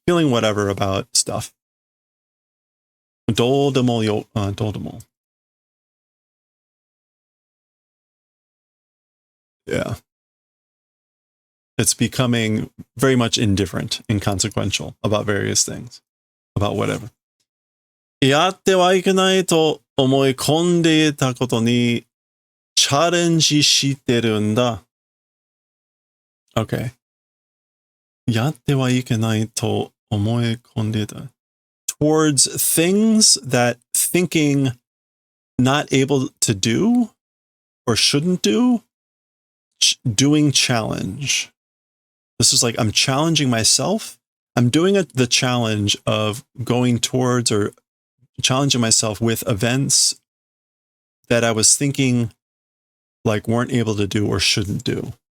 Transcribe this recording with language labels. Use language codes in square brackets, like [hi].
[en] Feeling whatever about stuff. Doudemo. Yeah. It's becoming very much indifferent, inconsequential about various things, about whatever. [ja] やってはいけないと思い込んでいたことにチャレンジしてるんだ。 [en] Okay. [ja] やってはいけないと思い込んでいた。 [en] Towards things that thinking not able to do or shouldn't do, doing challenge. This is like I'm challenging myself. I'm doing the challenge of going towards or challenging myself with events that I was thinking like weren't able to do or shouldn't do.